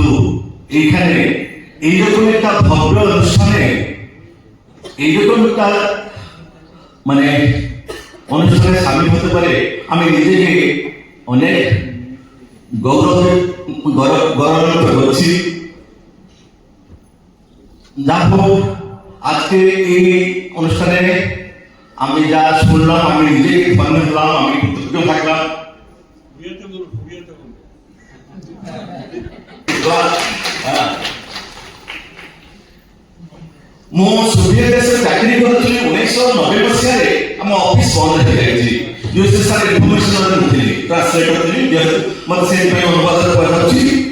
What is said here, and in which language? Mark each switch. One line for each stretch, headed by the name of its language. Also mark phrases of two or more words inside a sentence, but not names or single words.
Bangla: কিন্তু এইখানে এইরকম একটা ভব্য অনুষ্ঠানে এইরকম একটা মানে অনুষ্ঠানে সামিল হতে পারে আমি নিজেকে অনেক গৌরবান্বিত করছি। যা হোক আজকে এই অনুষ্ঠানে আমি যা শুনলাম আমি নিজেকে ধন্য হলাম, আমি কৃতজ্ঞ থাকলাম।
Odia: ମୁଁ ସୋଭିଏତ ଦେଶରେ ଚାକିରି କରୁଥିଲି 1990 ମସିହାରେ ଆମ ଅଫିସ ବନ୍ଦ ହେଇଯାଇଛି। ୟୁଏସଏସଆର ଇନଫର୍ମେସନ ନଥିଲି, ଟ୍ରାନ୍ସଲେଟର ଥିଲି, ଯେହେତୁ ମୋତେ ସେଥିପାଇଁ ଅନୁବାଦ କରାଯାଉଛି।